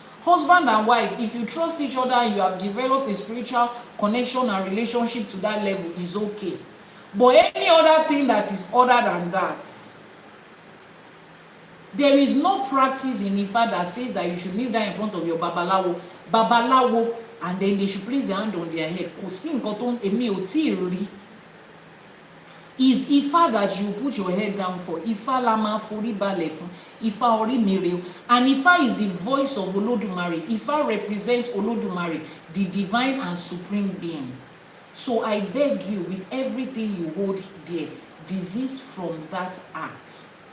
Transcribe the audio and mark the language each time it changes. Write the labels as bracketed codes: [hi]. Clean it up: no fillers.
[en] Husband and wife, if you trust each other and you have developed a spiritual connection and relationship to that level, is okay. But any other thing that is other than that, there is no practice in Ifa that says that you should kneel down in front of your babalawo, and then they should place their hand on their head. [yo] Kò sí nǹkan tó èmi ò tíì rí. [en] Is Ifa that you put your head down for? [yo] Ifa la máa forí balẹ̀ fún. Ifa orí mi rè o. [en] And Ifa is the voice of Olódùmarè. Ifa represents Olódùmarè, the divine and supreme being. So I beg you, with everything you hold dear, desist from that act.